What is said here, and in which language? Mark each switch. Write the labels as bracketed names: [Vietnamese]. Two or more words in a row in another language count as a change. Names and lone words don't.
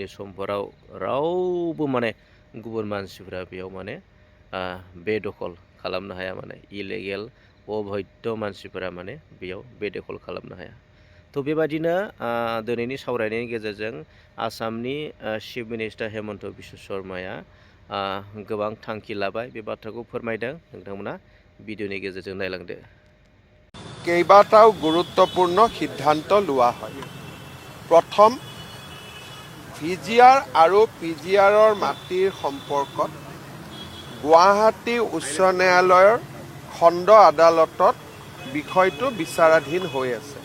[Bodo] समफोराव रावबो माने गुबुन मानसिफोरा बेयाव माने बेदखल खालामनो हाया माने इलिगेल अबैध मानसिफोरा माने बेयाव बेदखल खालामनो हाया थ' बेबादिनो दिनैनि सावरायनायनि गेजेरजों आसामनि [English] chief minister [Bodo] हेमन्त बिश्व शर्माया गोबां थांखि लाबाय बे बाथ्राखौ फोरमायदों नोंथांमोना भिडिअनि गेजेरजों नायलांदो [Assamese] কেইবাটাও গুৰুত্বপূৰ্ণ সিদ্ধান্ত লোৱা হয়। প্ৰথম ভিজিআৰ আৰু পিজিআৰৰ মাটিৰ সম্পৰ্কত গুৱাহাটী উচ্চ ন্যায়ালয়ৰ খণ্ড আদালতত বিষয়টো বিচাৰাধীন হৈ আছে।